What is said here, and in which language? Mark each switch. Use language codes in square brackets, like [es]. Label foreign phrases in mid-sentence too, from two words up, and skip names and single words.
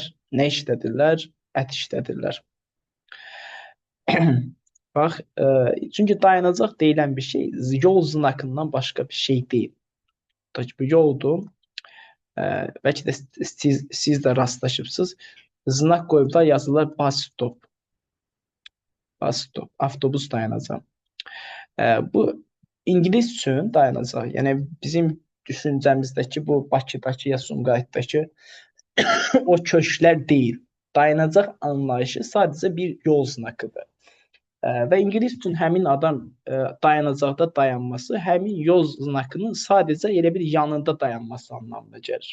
[az] Nə işlədirlər? Ət işlədirlər. Bax, çünki dayanacaq deyilən bir şey yol znakından başqa bir şey deyil. Bu yoldur. Bəlkə də siz də rastlaşıbsınız. Znak qoyublar, yazılır [en] bus stop. Bus stop, [az] avtobus dayanacaq. Bu İngilis üçün dayanacaq. Yəni bizim düşüncəmizdəki bu Bakıdakı ya Sumqayıtdakı o köşklər deyil. Dayanacaq anlayışı sadəcə bir yol znakıdır. Və İngilis üçün həmin adam dayanacaqda dayanması, həmin yol znakının sadəcə elə bir yanında dayanması anlamına gəlir.